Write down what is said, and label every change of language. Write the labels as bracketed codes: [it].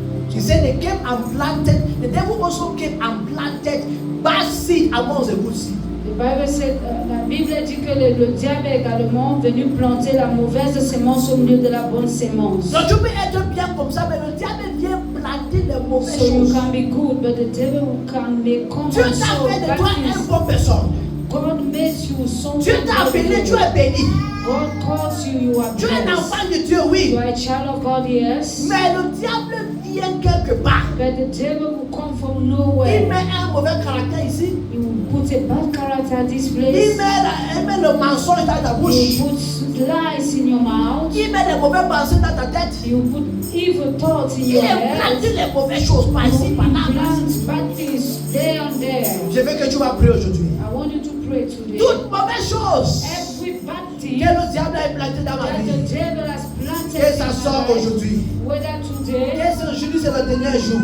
[en] He said they came and planted, the devil also came and planted bad seed amongst the good seed. [fr] La Bible dit que le diable est également venu planter la mauvaise sémence au milieu de la bonne sémence. Donc tu peux être bien comme ça, mais le diable vient planter les mauvaises choses. [en] So you can be good, but the devil can make come [fr] Dieu t'a fait de toi une bonne personne. [en] God makes you something. [fr] Dieu t'a appelé, tu es béni. [en] God calls you, you are [fr] blessed. Tu es un enfant de Dieu, oui. [en] You are a child of God, yes. [fr] Mais le diable vient quelque part. [en] But the devil will come from nowhere. [fr] Il met un mauvais caractère ici. [en] He will put a bad character at this place. [fr] Il met le mensonge dans ta bouche. [en] He will put lies in your mouth. [fr] Il met les mauvaises pensées dans ta tête. [en] He will put evil thoughts in your head. [fr] Il plante les mauvaises choses par ici, par là. [en] Bad things there and there. [fr] Je veux que tu vas prier aujourd'hui. [en] I want you to pray today. [fr] Toute mauvaise chose. [en] Every bad thing [fr] que le diable a implanté dans ma vie. Que ça sort aujourd'hui. [en] Whether today. [fr] Que aujourd'hui c'est le dernier jour.